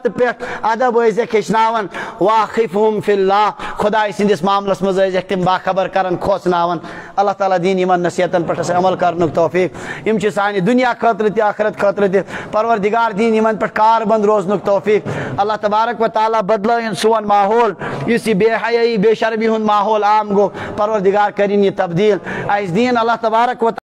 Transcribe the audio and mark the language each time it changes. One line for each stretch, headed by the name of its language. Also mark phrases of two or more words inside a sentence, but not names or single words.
Kashmiri: پہ ادب ٲسِکھ ہیٚچھناوان واقفہم فی اللہ خدای سندس معاملس مز ٲسِکھ تم باخبر کران کھوژناوان اللہ تعالیٰ دین یمن نصیحتن پہ عمل کرنک توفیق یم سانہ دنیا خاطر تہ آخرت خاطر تہ پروردگار دین یمن پہ کار بند روزنک توفیق اللہ تبارک و تعالیٰ بدلائن سون ماحول اس بے حیائی بے شرمی ہند ماحول عام گو پروردگار کرین یہ تبدیل اس دین اللہ تبارک و